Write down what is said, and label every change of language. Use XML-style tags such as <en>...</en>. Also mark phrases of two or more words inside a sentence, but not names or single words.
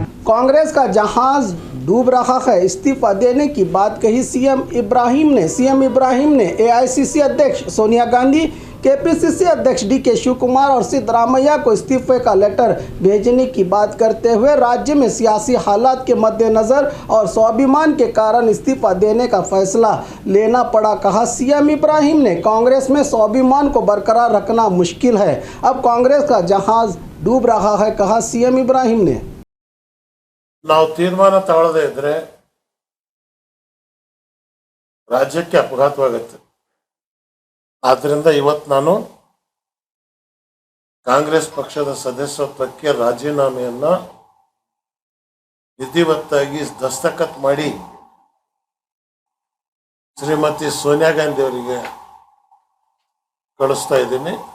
<hi>कांग्रेस का जहाज डूब रहा है, इस्तीफा देने की बात कही सीएम इब्राहिम ने एआईसीसी अध्यक्ष सोनिया गांधी, केपीसीसी अध्यक्ष डीके शिव कुमार और सिद्धरामैया को इस्तीफे का लेटर भेजने की बात करते हुए राज्य में सियासी हालात के मद्देनज़र और स्वाभिमान के कारण इस्तीफा देने का फैसला लेना पड़ा। कहा सीएम इब्राहिम ने, कांग्रेस में स्वाभिमान को बरकरार रखना मुश्किल है, अब कांग्रेस का जहाज डूब रहा है, कहा सीएम इब्राहिम ने।</hi> <kn>ನಾವು ತೀರ್ಮಾನ ತಗೊಳ್ಳದೇ ಇದ್ರೆ ರಾಜ್ಯಕ್ಕೆ ಅಪಘಾತವಾಗುತ್ತೆ. ಆದ್ದರಿಂದ ಇವತ್ತು ನಾನು ಕಾಂಗ್ರೆಸ್ ಪಕ್ಷದ ಸದಸ್ಯತ್ವಕ್ಕೆ ರಾಜೀನಾಮೆಯನ್ನ ವಿಧಿವತ್ತಾಗಿ ದಸ್ತಖತ್ ಮಾಡಿ ಶ್ರೀಮತಿ ಸೋನಿಯಾ ಗಾಂಧಿ ಅವರಿಗೆ ಕಳಿಸ್ತಾ ಇದ್ದೀನಿ.</kn>